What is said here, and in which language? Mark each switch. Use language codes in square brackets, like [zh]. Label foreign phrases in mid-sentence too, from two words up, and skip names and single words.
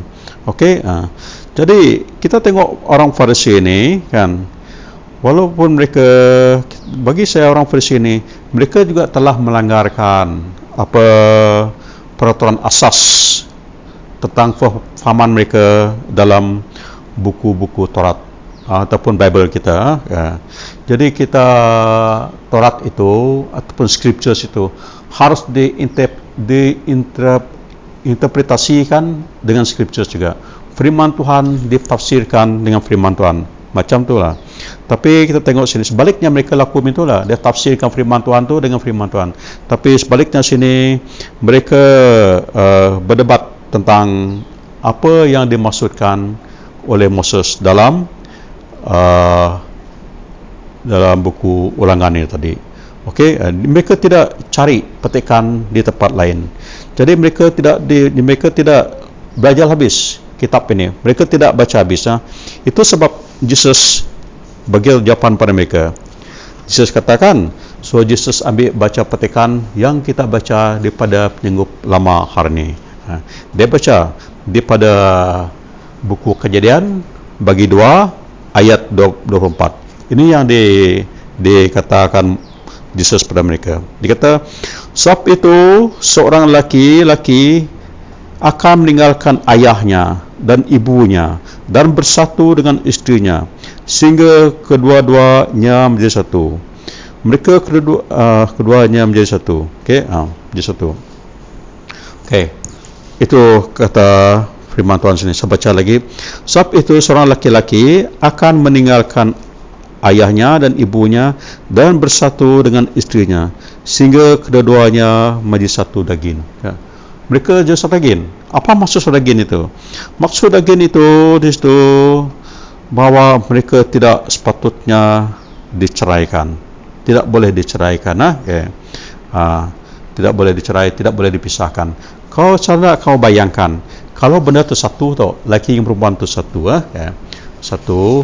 [ms] Okey, jadi kita tengok orang Farisi ini kan, walaupun mereka, bagi saya orang Farisi ini, mereka juga telah melanggarkan apa peraturan asas tentang fahaman mereka dalam buku-buku Taurat ataupun Bible kita. Jadi kita Taurat itu ataupun scriptures itu harus diinterpretasikan dengan scriptures juga. Firman Tuhan ditafsirkan dengan firman Tuhan. Macam itulah. Tapi kita tengok sini sebaliknya mereka lakukan itulah. Dia tafsirkan firman Tuhan tu dengan firman Tuhan. Tapi sebaliknya sini mereka berdebat tentang apa yang dimaksudkan oleh Moses dalam buku Ulangan ini tadi. Okey, mereka tidak cari petikan di tempat lain. Jadi mereka tidak belajar habis kitab ini. Mereka tidak baca habis. Itu sebab Jesus bagi jawapan pada mereka. Jesus katakan, so Jesus ambil baca petikan yang kita baca daripada penyanggup lama hari ini. Dia baca daripada buku Kejadian bagi 2 ayat 24. Ini yang dikatakan Jesus pada mereka. Dia kata, sebab itu seorang laki-laki akan meninggalkan ayahnya dan ibunya dan bersatu dengan istrinya sehingga kedua-duanya menjadi satu. Mereka keduanya menjadi satu. Okey, menjadi satu. Okey. Itu kata firman Tuhan sini. Saya baca lagi. Sebab itu seorang laki-laki akan meninggalkan ayahnya dan ibunya dan bersatu dengan istrinya sehingga kedua-duanya menjadi satu daging. Mereka jadi satu daging. Apa maksud satu daging itu? Maksud daging itu di situ bahawa mereka tidak sepatutnya diceraikan. Tidak boleh diceraikan. Tidak boleh dicerai, tidak boleh dipisahkan. Kau bayangkan, kalau benda itu satu tau, laki yang perempuan itu satu, satu.